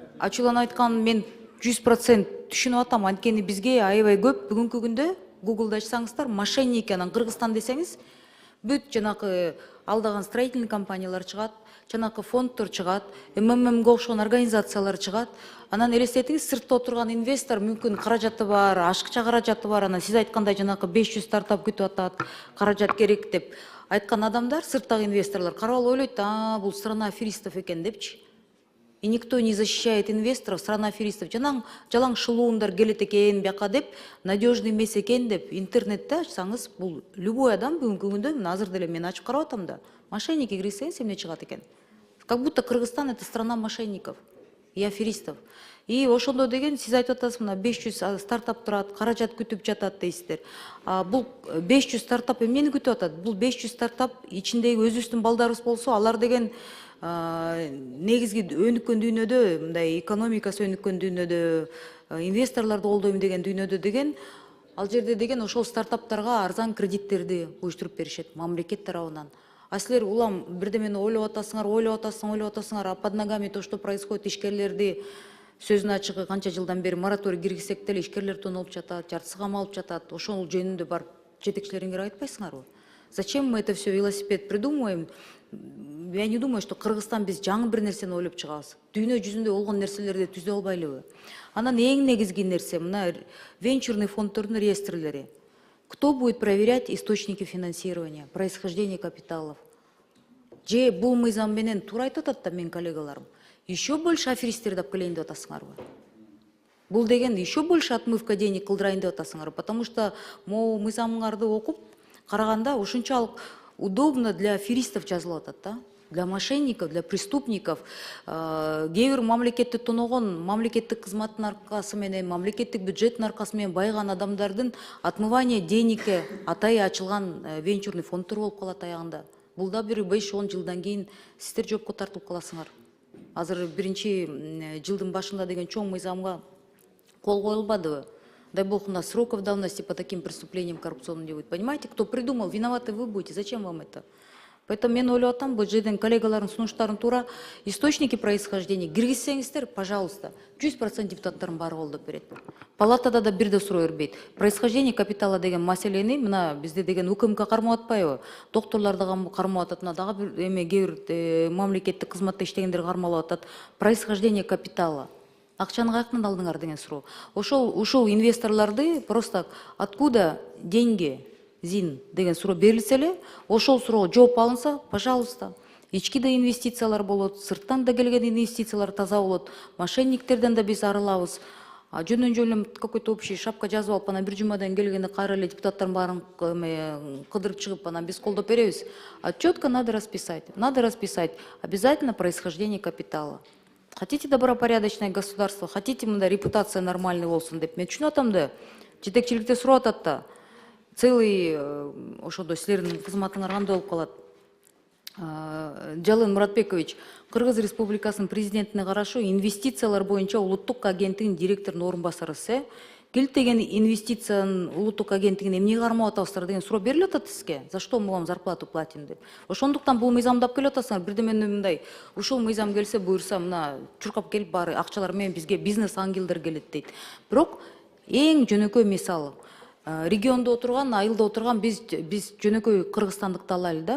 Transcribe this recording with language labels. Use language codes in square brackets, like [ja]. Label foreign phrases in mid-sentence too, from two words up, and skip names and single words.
[ky] ачуулан айткан мен 100% түшүнүп атам. Анткени бизге аябай көп бүгүнкү күндө Google'да ачсаңыздар, мошенники анан Кыргызстан десеңиз, бүт жанакы алдаган строительный компаниялар чыгат, жанакы фонддор чыгат, МММге окшогон организациялар чыгат. Анан элестетиңиз, сыртта отурган инвестор мүмкүн каражаты бар, ашыкча каражаты бар, анан сиз айткандай жанакы 500 стартап күтүп атат, каражат керек деп айткан адамдар, сырттагы инвесторлор карап алып ойлойт, бул [ru] страна аферистов [ky] экен депчи. [ru] И никто не защищает инвесторов, страна аферистов. [ky] Жалаң шылуундар келет экен бияка деп, надежный эмес экен деп интернетте ачсаңыз, бул любой адам бүгүнкү күндө, мына азыр деле мен ачып карап атам да, мошенники кирсеңиз эмне чыгат экен. [ru] Как будто Кыргызстан это страна мошенников и аферистов. [ky] И ошондо деген сиз айтып атасыз, мына 500 стартап турат, каражат күтүп жатат дейсиздер. Бул 500 стартап эмнени күтүп атат? Бул 500 стартап ичиндеги өзүбүздүн балдарыбыз болсо, алар деген негизги өнүккөн дүйнөдө, мындай экономикасы өнүккөн дүйнөдө, инвесторлорду колдойм деген дүйнөдө деген, ал жерде деген ошол стартаптарга арзан кредиттерди уюштуруп беришет мамлекет тарабынан. А силер улам бирдемени ойлоп атасыңар, [ru] а под ногами то, что происходит, [ky] ишкерлерди сөзүнүн ачыгы канча жылдан бери мораторий киргизсек деле ишкерлер тоноолуп жатат, жартысы камалып жатат. Ошол жөнүндө барып жетекчилериңерге айтпайсыңарбы? [ru] Зачем мы это все велосипед придумываем? Я не думаю, что [ky] Кыргызстан биз жаңы бир нерсени ойлоп чыгабыз. Дүйнө жүзүндө болгон нерселерди түзө албайлыбы? Анан эң негизги нерсе мына венчурный фонддордун реестрлери. [ru] Кто будет проверять источники финансирования, происхождение капиталов? [ky] Же бул мыйзам менен туура айтып атат да менин коллегаларым. [ru] Еще больше [ky] аферисттер деп келейин деп атасыңарбы? Бул деген [ru] еще больше отмывка денег [ky] кылдырайын деп атасыңарбы? [ru] Потому что могу [ky] мыйзамыңарды окуп караганда ушунчалык [ru] удобно для аферистов [ky] жазылып атат да, [ru] для мошенников, для преступников. [ky] Кээ бир мамлекетти тоногон, мамлекеттик кызматтын аркасы менен, мамлекеттик бюджеттин аркасы менен байган адамдардын [ru] отмывание денег [ky] атайы ачылган венчурный фонддор болуп калат аягында. Бул да бир 5-10 жылдан кийин сиздер жоопко тартылып каласыңар. Азыр биринчи жылдын башында деген чоң мыйзамга кол коюлбадыбы? [ru] Дай бог, у нас сроков давности по таким преступлениям коррупционным не будет. Понимаете, кто придумал, виноваты вы будете. Зачем вам это? Поэтому [ky] мен ойлоп атам, бул жерден коллегалардын сунуштарын туура [ru] источники происхождения [ky] киргизсеңиздер, пожалуйста, 100% депутаттардын баары колдоп берет. Палатада да бирде суроо бербейт. [ru] Происхождение капитала [ky] деген маселени мына бизде деген УКМК кармап атпайбы? Доктурлар да кармап атат, мына дагы бир эме кээ бир мамлекеттик кызматта иштегендер кармалып атат. [ru] Происхождение капитала. [ky] Акчаны каяктан алдыңар деген суроо. Ушул инвесторларды [ru] просто откуда деньги? [ky] ЗИН деген суроо берилсе эле, ошол суроого жооп алынса, пожалуйста. Ички да инвестициялар болот, сырттан да келген инвестициялар таза болот, мошенниктерден да биз арылабыз. Жөндөн жөн [ru] какой-то общий шапка [ky] жазып алып, анан бир жумадан келгенде кайра эле депутаттардын баарын кыдырып чыгып, анан биз колдоп беребиз. [ru] Четко надо расписать. Надо расписать обязательно происхождение капитала. Хотите добропорядочное государство, хотите [ky] мындай репутация нормальный болсун деп мен түшүнүп атам да, жетекчиликте сурап атат да. Целый ошодо силердин кызматыңар кандай болуп калат? Жалын Муратбекович, Кыргыз Республикасынын президентине карашы инвестициялар боюнча улуттук агенттигинин директорунун орун басарысы, келтеген инвестициянын улуттук агенттигине эмне кармап атабыздар деген суроо берилип атат сизге. [ru] За что мы вам зарплату платим деп. [ky] Ошондуктан бул мыйзамды алып келип атасыңар. Бирдемени мындай, ушул мыйзам келсе буюрса мына чуркап келип баары акчалар менен бизге бизнес ангелдер келет дейт. Бирок эң жөнөкөй мисалы региондо отурган, айылда отурган биз жөнөкөй кыргызстандыкты алайлы да.